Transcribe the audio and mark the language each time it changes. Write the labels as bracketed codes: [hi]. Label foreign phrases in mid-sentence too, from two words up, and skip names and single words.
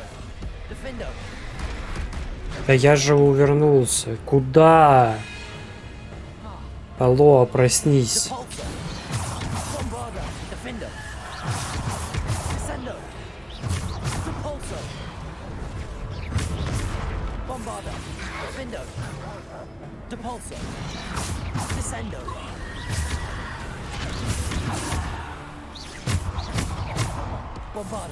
[ru] Defendo. Да я же увернулся. Куда? Алло, проснись. Depulso. Bombarda. Defendo. Descendo. Depulso. Bombarda. Defendo. Depulso. Descendo. Bombarda.